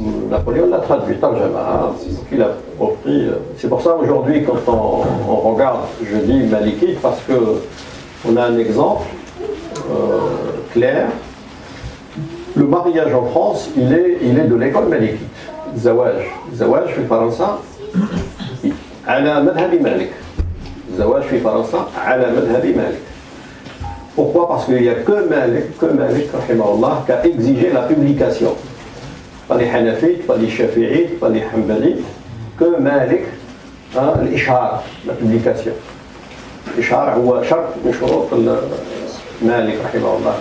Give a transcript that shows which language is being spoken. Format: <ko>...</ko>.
<fr>Napoléon l'a traduit, Tarjama, il a repris. C'est pour ça aujourd'hui, quand on regarde, je dis malikite parce que on a un exemple clair. Le mariage en France, il est de l'école malikite.</fr> <ar>Zawaj في فرنسا على مذهب مالك. Zawaj في فرنسا على مذهب مالك.</ar> <fr>Pourquoi? Parce qu'il n'y a que Malik, rahimahullah, qui a exigé la publication. Pas les Hanafites, pas les Shafi'ites, pas les Hanbalites, que Malik, l'ishar, la publication.</fr> <ar>L'ishar, c'est shart min shurut Malik, rahimahullah.</ar>